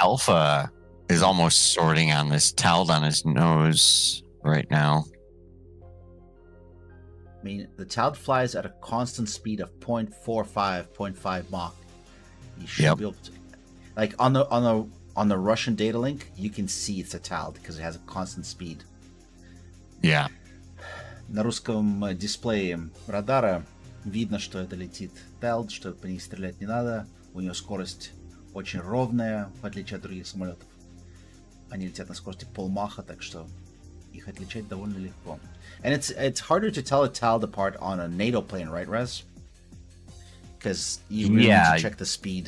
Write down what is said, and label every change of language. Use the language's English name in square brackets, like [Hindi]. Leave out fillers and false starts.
[English] Alpha is almost sorting on this towel on his nose right now. I mean, the Tald flies at a constant speed of 0.45, 0.5 Mach. You should Yep. be able to, like on the Russian data link, you can see it's a Tald because it has a constant speed. Yeah. [Russian] На русском дисплее радара видно, что это летит Тald, что по ней стрелять не надо. У нее скорость очень ровная, в отличие от других самолетов. Они летят на скорости полмаха, так что их отличать довольно легко. [English] And it's harder to tell a Tald apart on a NATO plane, right, Rez? Because you really need to check the speed.